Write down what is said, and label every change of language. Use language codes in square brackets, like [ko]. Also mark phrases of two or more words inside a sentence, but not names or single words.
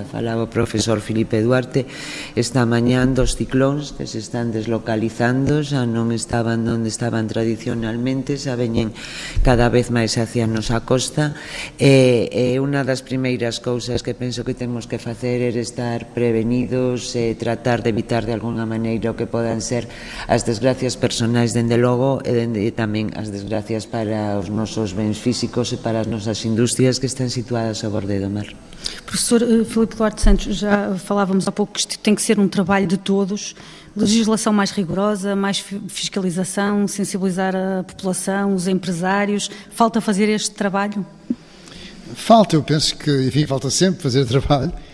[gl] Falaba o profesor Filipe Duarte esta mañán dos ciclóns que se están deslocalizando, xa non estaban onde estaban tradicionalmente, xa veñen cada vez máis hacia a nosa costa, e unha das primeiras cousas que penso que temos que facer é estar prevenidos e tratar de evitar de alguna maneira o que podan ser as desgracias personais, dende logo, e tamén as desgracias para os nosos bens físicos e para as nosas industrias que están situadas ao borde do mar. [pt] Professor Filipe Duarte Santos, já falávamos há pouco que isto tem que ser um trabalho de todos, legislação mais rigorosa, mais fiscalização, sensibilizar a população, os empresários. Falta fazer este trabalho? Falta, eu penso que, enfim, falta sempre fazer trabalho.